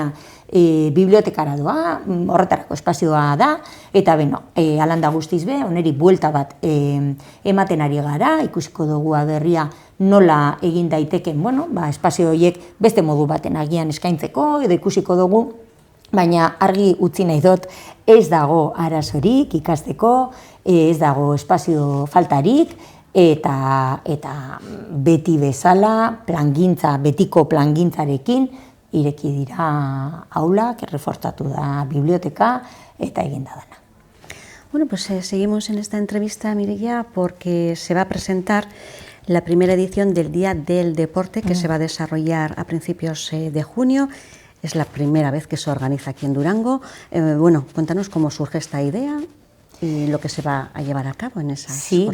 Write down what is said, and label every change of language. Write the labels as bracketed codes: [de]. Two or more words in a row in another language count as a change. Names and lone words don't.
[eu] bibliotekara doa, horretarako espazioa da, eta alanda guztiz be, oneri buelta bat ematen ari gara, ikusiko dugu berria nola egin daiteken, espazio horiek beste modu baten agian eskaintzeko, edo ikusiko dugu, baina argi utzi nahi dut, ez dago arazorik ikasteko, ez dago espazio faltarik, eta beti bezala, betiko plangintzarekin, ireki dira aulak, errefortzatu da biblioteka, eta egin da dana. [es] Bueno, pues seguimos en esta entrevista, Mireia, porque se va a presentar la primera edición del Día del Deporte, que se va a desarrollar a principios de junio. Es la primera vez que se organiza aquí en Durango. Bueno, cuéntanos cómo surge esta idea y lo que se va a llevar a cabo en esas jornadas.